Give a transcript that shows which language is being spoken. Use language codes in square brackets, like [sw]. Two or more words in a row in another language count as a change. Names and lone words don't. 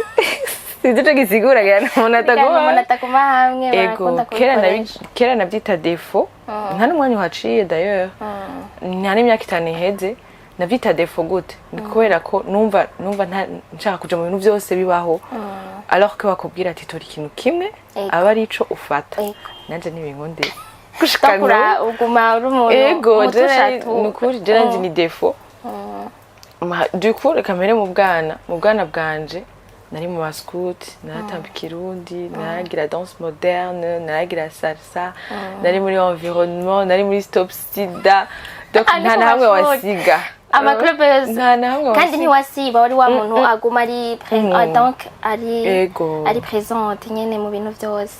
[rn] Sinzi gisigura gana umuntu ataguma hamwe barakunda kubikoresha. Kera nabyita défaut. Nta n'umwanya uhaciye d'ailleurs. Nta n'imyaka 5 iheze. Navyita défaut gute ni kubera ko numva nshaka kuja mu bintu byose bibaho [fr] alors que [rn] bakubwira ati tori ikintu kimwe aba ari ico ufata nanje nibinkonde gushikana uguma uri umuntu ego nukuri je nzi ni défaut [fr] du coup [rn] reka mere mu bwana bwanje nari mu scout naratamba ikirundi naragira [fr] danse moderne [rn] naragira salsa nari muri environnement nari muri stop sida donc nta nawe wasiga club kandi ntiwasiba wari wa muntu aguma ari donc ari présente nyene mu bintu byose